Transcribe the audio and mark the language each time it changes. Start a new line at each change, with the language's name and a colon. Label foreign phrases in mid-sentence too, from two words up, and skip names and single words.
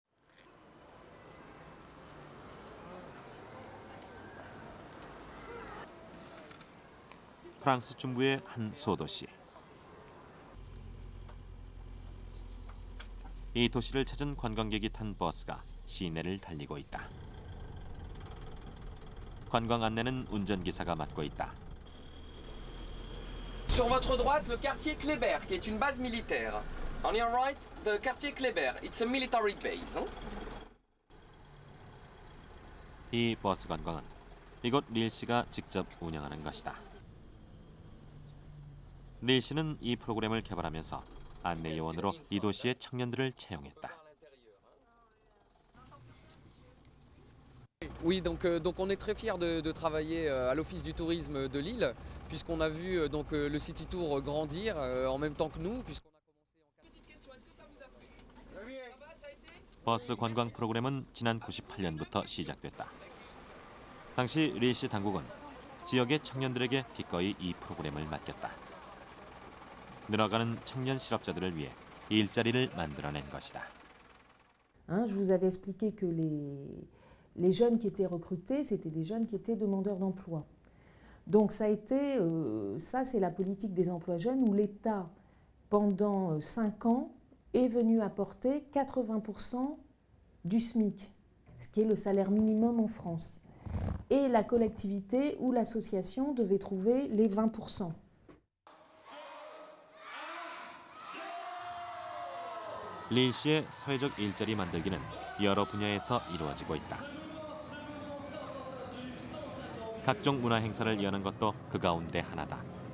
Korean: 프랑스 중부의 한 소도시. 이 도시를 찾은 관광객이 탄 버스가 시내를 달리고 있다. 관광 안내는 운전기사가 맡고 있다.
French: Sur votre droite, le quartier Kléber, qui est une base militaire.
English: On your right, the quartier Kléber. It's a military base.
Korean: 이 버스 관광은 이곳 릴 씨가 직접 운영하는 것이다. 릴 씨는 이 프로그램을 개발하면서 안내 요원으로 이 도시의 청년들을 채용했다.
French: Oui, donc on est très fiers de travailler à l'Office du tourisme de Lille, puisqu'on a vu donc le City Tour grandir en même temps que nous, puisqu'on a
Korean: 버스 관광 프로그램은 지난 98년부터 시작됐다. 당시 릴 씨 당국은 지역의 청년들에게 기꺼이 이 프로그램을 맡겼다. 늘어가는 청년 실업자들을 위해 일자리를 만들어낸 것이다.
French: Je vous avais expliqué que les jeunes qui étaient recrutés, c'était des jeunes qui étaient demandeurs d'emploi. Donc ça a été, ça c'est la politique des emplois jeunes où l'État, pendant 5 ans, est venu apporter 80% du SMIC, ce qui est le salaire minimum en France. Et la collectivité ou l'association devait trouver les 20%.
Korean: 릴 씨의 사회적 일자리 만들기는 여러 분야에서 이루어지고 있다. 각종 문화 행사를 여는 것도 그 가운데 하나다.